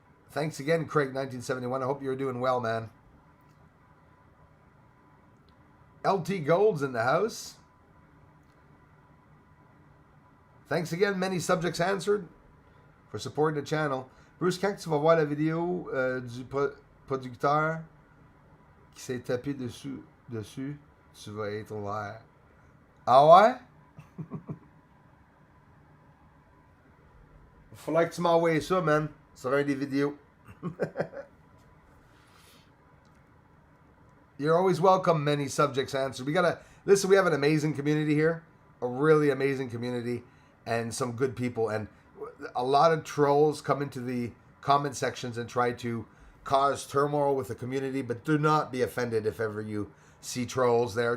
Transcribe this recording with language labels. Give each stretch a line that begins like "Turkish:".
English: Thanks again, Craig, 1971. I hope you're doing well, man. LT Gold's in the house. Thanks again, many subjects answered, for supporting the channel.
French: Bruce, quand tu vas voir la vidéo du producteur qui s'est tapé dessus, tu vas être ouvert. Ah ouais? Faudrait que tu m'envoies ça, man. Sur un des vidéos.
English: You're always welcome, many subjects answered. We gotta listen, we have an amazing community here. A really amazing community and some good people. And a lot of trolls come into the comment sections and try to cause turmoil with the community, but do not be offended if ever you see trolls there.